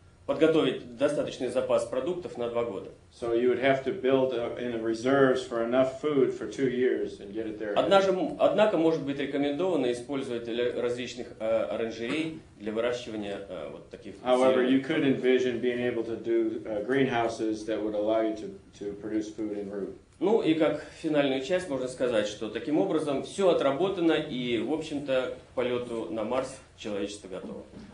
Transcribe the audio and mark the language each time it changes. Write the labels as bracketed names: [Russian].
[Russian] подготовить достаточный запас продуктов на 2 года. [English] So you would have to build in the reserves for enough food for 2 years and get it there. [Russian] Однако может быть рекомендовано использовать для различных оранжерей для выращивания вот таких. [English] However, you could envision being able to do greenhouses that would allow you to produce food en route. [Russian] Ну и как финальную часть можно сказать, что таким образом все отработано и, в общем-то, к полету на Марс человечество готово.